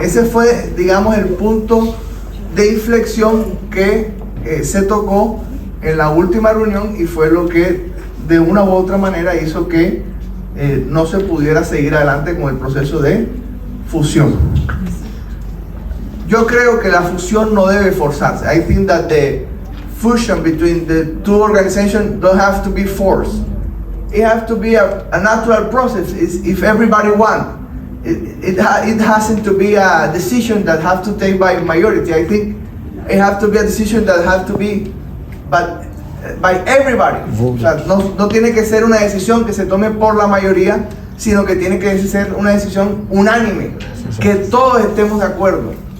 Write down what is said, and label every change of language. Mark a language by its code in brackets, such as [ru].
[es] Ese fue, digamos, el punto de inflexión que se tocó en la última reunión, y fue lo que de una u otra manera hizo que no se pudiera seguir adelante con el proceso de fusión. Yo creo que la fusión no debe forzarse. [en] I think that the fusion between the two organizations don't have to be forced. It has to be a natural process. If everybody wants. It hasn't to be a decision that have to take by majority. I think it have to be a decision that have to be by everybody. [es] O sea, no tiene que ser una decisión que se tome por la mayoría, sino que tiene que ser una decisión unánime, que todos estemos de acuerdo.